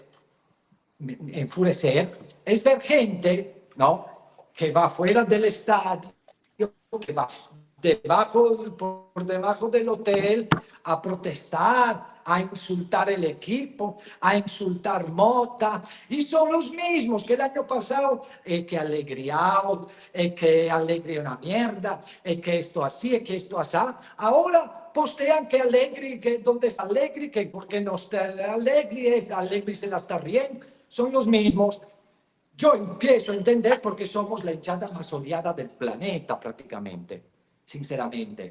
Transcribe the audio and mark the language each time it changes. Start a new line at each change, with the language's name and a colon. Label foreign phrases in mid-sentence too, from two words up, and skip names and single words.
Spanish: enfurecer, es ver gente, ¿no?, que va fuera del estadio, que va por debajo del hotel a protestar, a insultar el equipo, a insultar Motta, y son los mismos que el año pasado, que Allegri out, que Allegri è una mierda, que esto así, que esto así. Ahora postean que Allegri, que dónde está Allegri, que por qué no está Allegri se la está riendo. Son los mismos. Yo empiezo a entender por qué somos la hinchada más odiada del planeta prácticamente, sinceramente.